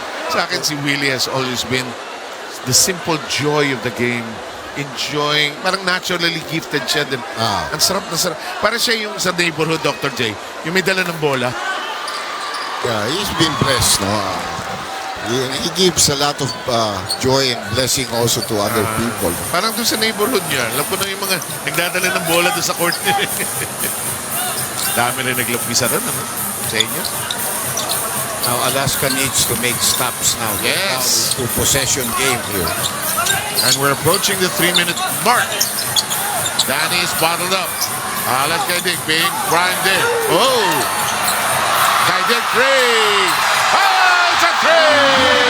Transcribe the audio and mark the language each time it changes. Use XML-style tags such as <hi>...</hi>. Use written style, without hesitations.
<tl>Sa akin si</tl> <en>Willie has always been the simple joy of the game.</en> <tl>Enjoying, parang</tl> <en>naturally gifted</en> <tl>siya din. Ang sarap na sarap. Parang siya yung sa neighborhood, Dr. J, yung may dala ng bola.</tl> <en>Yeah, he's been blessed, no? He gives a lot of joy and blessing also to other people.</en> <tl>Parang doon sa neighborhood niya, alam ko na yung mga nagdadala ng bola doon sa court niya. Dami rin naglapisa rin, ano? Sa inyo.</tl> <en>Now Alaska needs to make stops now. Yes. To possession game here. And we're approaching the 3-minute mark. Danny's bottled up. Alan Kaidik being primed in. Oh! Kaidik three! Oh, it's a three!</en>